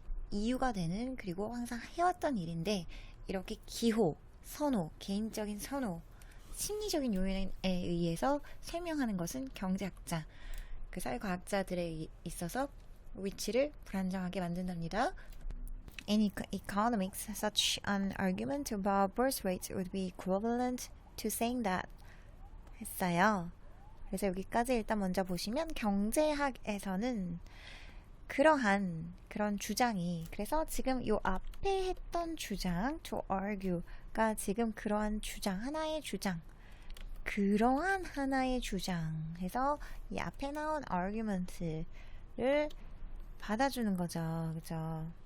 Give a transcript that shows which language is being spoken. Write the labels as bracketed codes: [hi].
[ko] 이유가 되는 그리고 항상 해왔던 일인데 이렇게 기호, 선호, 개인적인 선호, 심리적인 요인에 의해서 설명하는 것은 경제학자, 그 사회과학자들에 있어서 위치를 불안정하게 만든답니다. [en] In economics, such an argument about birth rates would be equivalent to saying that [ko] 했어요. 그래서 여기까지 일단 먼저 보시면 경제학에서는 그러한 그런 주장이 그래서 지금 요 앞에 했던 주장 [en] to argue [ko] 가 지금 그러한 주장 하나의 주장 그러한 하나의 주장 해서 이 앞에 나온 argument를 받아주는 거죠. 그죠?